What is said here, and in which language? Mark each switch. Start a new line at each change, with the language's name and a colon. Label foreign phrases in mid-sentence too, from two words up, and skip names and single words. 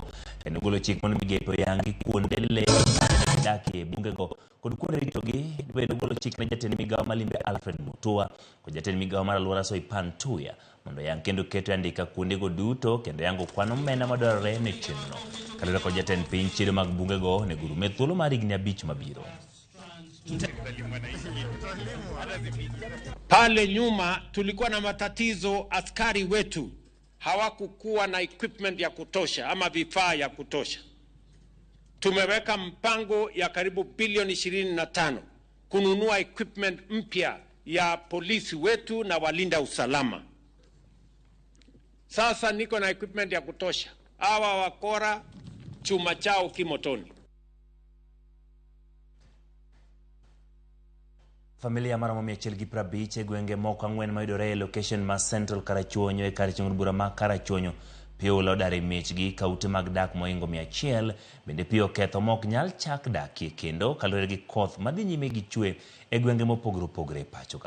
Luo (Kenya and Tanzania): Kendo golo chik mondo migepe oyangi kuonde le dakie bunge go kod kuonde ritogi. Bende golo chik ne jatend migawo Malimbe Alfred Mutua kod jatend migawo mar Alwora Soipan Tuya mondo yang kendo keto andika kuonde go duto kendo yango kwano omenda madwarore ne chenro. Kalero kod jatend piny chido mag bunge go ne guru me thuolo mar higni 5 mabiro.
Swahili: Pale nyuma tulikuwa na matatizo, askari wetu hawakukuwa na equipment ya kutosha ama vifaa ya kutosha. Tumeweka mpango ya karibu bilioni 25 kununua equipment mpya ya polisi wetu na walinda usalama. Sasa niko na equipment ya kutosha. Hawa wakora chuma chao kimotoni.
Luo (Kenya and Tanzania): Familia mara 150 e gwenge moko 4 mayudore e location ma Central Karachuonyo e kar chieng' bura ma Karachuonyo pio lodare miechgi kaute mag dak moingo 100 bende pio ketho mok nyal chak dakie kendo kalore gi koth madhi nyime gi chwe e gwenge mopogore pachoka.